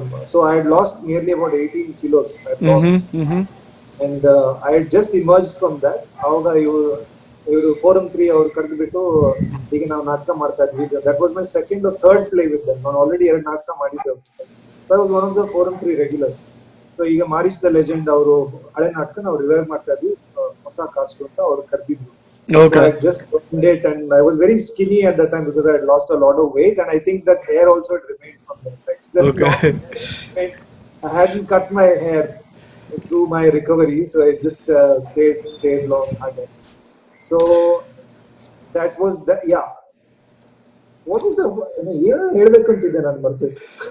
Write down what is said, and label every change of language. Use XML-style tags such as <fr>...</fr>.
<en>So I had lost nearly about 18 kilos. I had lost. Mm-hmm. And I had just emerged from that.</en> <kn>ಆವಾಗ ಇವರು forum 3 ಅವ್ರು ಕರೆದ್ಬಿಟ್ಟು ಈಗ ನಾವು ನಾಟಕ ಮಾಡ್ತಾ ಇದ್ವಿ.</kn> <en>That was my second or third play with them.</en> <kn>ನಾನು already 2 ನಾಟಕ ಮಾಡಿದ್ದೆ.</kn> <en>So I was one of the forum 3 regulars.</en> <kn>So ಈಗ ಮಾರಿಸ್ ದ ಲೆಜೆಂಡ್ ಅವರು ಹಳೆ ನಾಟಕ ನಾವು ರಿವೈವ್ ಮಾಡ್ತಾ ಇದ್ವಿ, ಹೊಸ ಕಾಸ್ಟ್ ಅಂತ ಅವ್ರು ಕರೆದಿದ್ರು.</kn> <en>Okay. So I just opened it, and I was very skinny at that time because I had lost a lot of weight, and I think that hair also had remained from that. Okay. I hadn't cut my hair through my recovery, so it just stayed long again. So that was the What was the</en> <kn>ಹೇಳ್ಬೇಕಂತಿದ್ದೆ ನಾನು ಮರ್ತೋಯ್ತು.</kn>